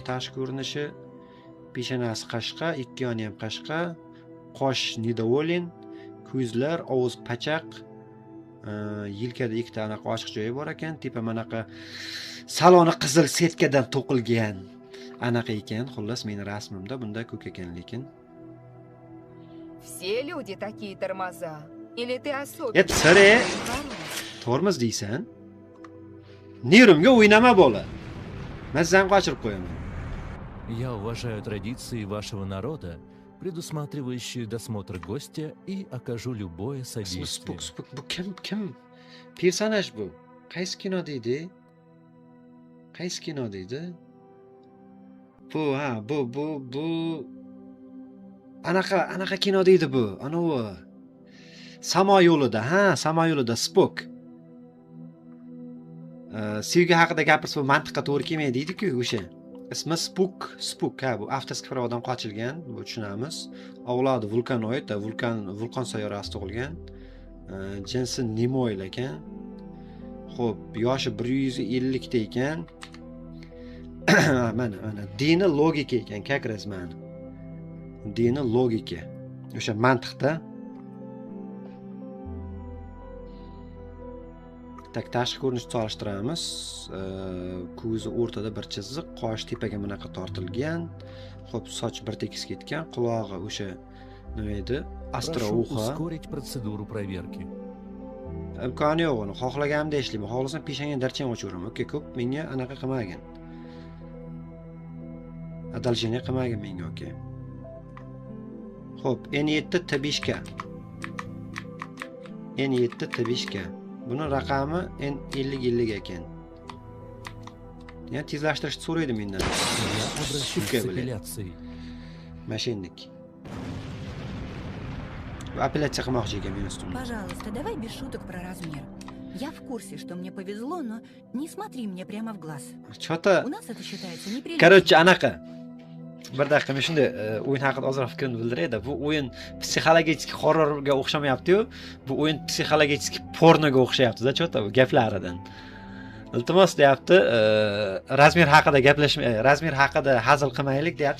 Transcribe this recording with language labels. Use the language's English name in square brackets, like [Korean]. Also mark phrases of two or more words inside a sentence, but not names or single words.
[Uzbek] Tashqi ko'rinishi peshanasi qashqa, ikki yoni ham qashqa, qosh nidovolin, ko'zlar, og'iz pachaq, yelkada ikkita anaqa ochiq joyi bor ekan, tepa manaqa saloni qizil setkadan to'qilgan anaqa ekan. Xullas meni rasmimda bunda ko'k ekan lekin. [Russian] Все люди такие тормоза. Или ты особенный? Et sare. [Uzbek] Tormoz deysan? Nerimga o'ynama bola. Mazzam qochirib qo'yaman. [Russian] Я уважаю традиции вашего народа, предусматривающие досмотр гостя, и окажу любое содействие. [Uzbek] Bu kim? Personaj bu. Qaysi kino deydi? Qaysi kino deydi? Bu anaqa kino deydi bu. Anavi Samo yo'lida, Samo yo'lida Spock. Sevgi haqida gapirsa bu mantiqqa to'g'ri kelmaydi deydi-ku o'sha. Ismi Spook, bu avtoskiy provadan qochilgan, bu tushunamiz. Avlodi vulkanoid, vulqon sayyorasida tug'ilgan. Jinsi Nimoil ekan. Xo'p, yoshi 150 ta ekan. Mana dini logika ekan, [Russian] как раз mana. [Uzbek] Dini logika. O'sha mantiqda. Tashqi ko'rinishni solishtiramiz. Ko'zi o'rtada bir chiziq, qosh tepaga bunaqa tortilgan. Xo'p, soch bir tekis ketgan, qulog'i o'sha nima edi? Astro-uxa. [Russian] Ускорить процедуру проверки. [Uzbek] Imkoni yo'q uni. Xohlaganimda ishlayman. Xohlasam peshangani darchani ochaveraman. Okey, ko'p menga anaqa qilmagan. Adalchini qilmagan menga, okey. Xo'p, N7 T5K. N7 T5K. Buni raqami N50 ekan. Yani tezlashtirishni so'raydi mendan. [Russian] Я обращусь с апелляцией. [Uzbek] Mashinnik. Apellyatsiya qilmoqchi ekan men ustimda. [Russian] Пожалуйста, давай без шуток про размер. Я в курсе, что мне повезло, но не смотри мне прямо в глаз. [Uzbek] Chota. [Russian] У нас это считается неприличным. Короче, [Uzbek] anaqa. Bir daqiqa men shunday o'yin haqida ozroq fikrimni bildirayda. Bu o'yin psixologik horrorga o'xshamayapti-yu. Bu o'yin psixologik pornoga o'xshayapti-da, chota bu gaplaridan. Iltimos deyapti, razmer haqida hazil qilmaylik deyapti.